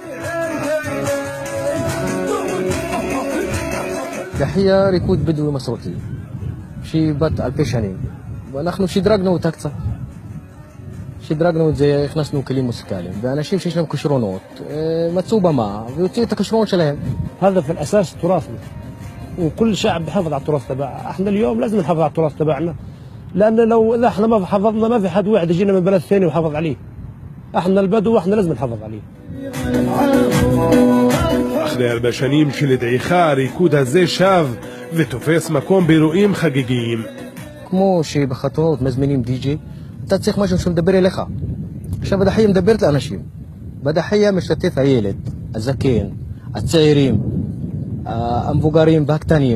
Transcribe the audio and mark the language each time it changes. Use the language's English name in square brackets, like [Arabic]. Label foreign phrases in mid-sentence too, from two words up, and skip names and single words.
[Hebrew] דחייה ריקוד בדואי מסורתי שהיא בת 2,000 שנים, ואנחנו שדרגנו אותה קצת. שדרגנו את זה, הכנסנו כלים מוסיקליים, ואנשים שיש להם כישרונות מצאו במה ויוצאו את הכישרונות שלהם. [Arabic] هذا في الأساس تراثنا وكل شعب بحافظ على التراث تبعه. احنا اليوم لازم نحافظ على التراث تبعنا، لأن لو إذا احنا ما حافظنا ما في حد واحد يجينا من بلد ثاني ويحافظ عليه. احنا البدو واحنا لازم نحافظ عليه. [Hebrew] אחרי 4 שנים של דעיכה, הריקוד הזה שב ותופס מקום באירועים חגיגיים. כמו שבחתונות מזמינים די-ג'יי, אתה צריך משהו שמדבר אליך. עכשיו הדחייה מדברת לאנשים. בדחייה משתתף הילד, הזקן, הצעירים, המבוגרים והקטנים.